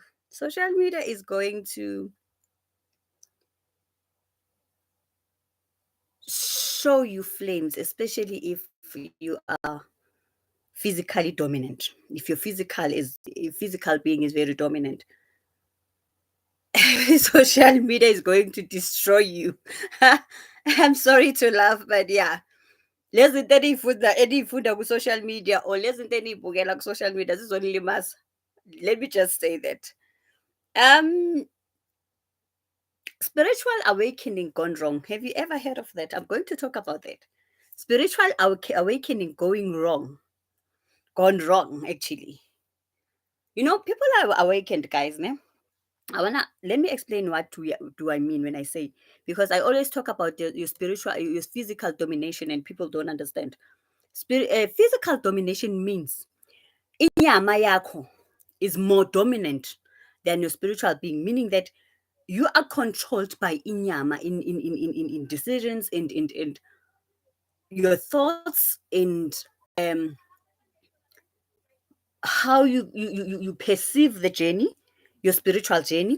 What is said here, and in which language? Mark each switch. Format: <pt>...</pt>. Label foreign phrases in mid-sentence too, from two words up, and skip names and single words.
<en>Social media is going to show you flames, especially if you are physically dominant. If physical being is very dominant, social media is going to destroy you. I'm sorry to laugh, but yeah.</en> <nd>Lezinto eniyifunda ku-</nd> <en>social media</en> <nd>or lezinto eniyibukela ku-</nd> <en>social media</en> <nd>zizonilimaza.</nd> <en>Let me just say that. Spiritual awakening gone wrong. Have you ever heard of that? I'm going to talk about that. Spiritual awakening going wrong. Gone wrong, actually. You know, people are awakened, guys, ne? Let me explain what do I mean when I say, because I always talk about your physical domination and people don't understand. Physical domination means</en> <nd>inyama yakho</nd> <en>is more dominant than your spiritual being, meaning that you are controlled by inyama in decisions and your thoughts and how you perceive the journey, your spiritual journey.</en>